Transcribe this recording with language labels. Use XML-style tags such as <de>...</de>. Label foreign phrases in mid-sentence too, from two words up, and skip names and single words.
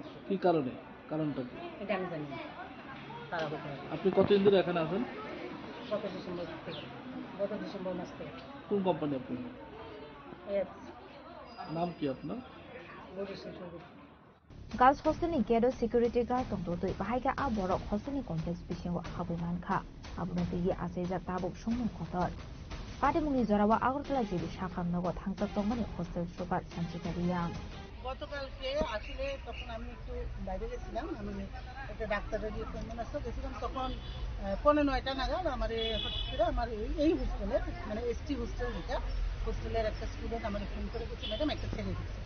<bn>কি কারণে? কারণটা কি এটা আমি জানি না। তারা হতে পারে। আপনি কতদিন ধরে এখানে আছেন? গত ডিসেম্বর থেকে। গত ডিসেম্বর মাস থেকে। কোন কোম্পানি আপনি? নাম কি আপনার?</bn> <trp>গার্লস हॉस्टेलनि गेटो सिक्युरिटी गार्ड तंगदोइ बाहायगा आबरक हॉस्टेलनि कमप्लेक्स बिसिंगो हाबैमानखा आबुनो दैगि आसेजा ताबुक सुमुं खतर काटिमुनि जरावा আগরতলা জেবি শাখামনগর থাংচাক তংমানি हॉस्टेल সুপার সঞ্চিতা রিয়াং।</trp> <bn>গতকালকে আসলে তখন আমি একটু বাইরে গেছিলাম, আমি একটা</bn> <en>doctor's appointment</en> <bn>আসতে গেছিলাম, তখন 9:30 নাগাদ আমার হসপিটালে আমার এই হোস্টেলের মানে</bn> <en>ST hostel</en> <bn>যেটা হোস্টেলের একটা স্টুডেন্ট আমার ফোন করে বলছে ম্যাডাম একটা ছেলে দিচ্ছে।</bn>